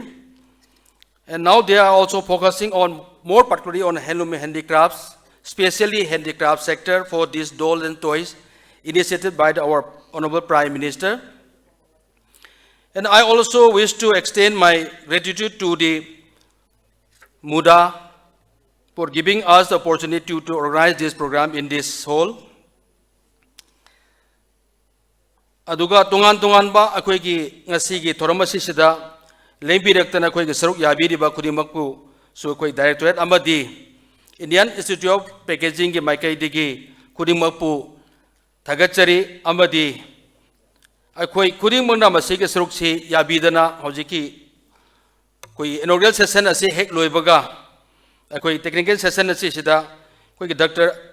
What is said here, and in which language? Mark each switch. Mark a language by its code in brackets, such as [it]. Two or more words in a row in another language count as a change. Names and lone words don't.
[en] And now they are also focusing on more particularly on handloom and handicrafts, especially handicraft sector for these dolls and toys initiated by our Honorable Prime Minister. And I also wish to extend my gratitude to the MUDA for giving us the opportunity to organize this program in this hall. [mni] Aduga tungan ba akoy ki ngasi ki thoramasi sida lembirektana akoy ki saruk yabiriba khudimakpu so akoy directorate amadi Indian Institute of Packaging ki maikai digi khudimakpu thagachari amadi akoy khudimangna masi ki saruk si yabidana hojiki koi [en] inaugural session [mni] ase hek loibaga akoy [en] technical session [mni] ase sida koi Dr.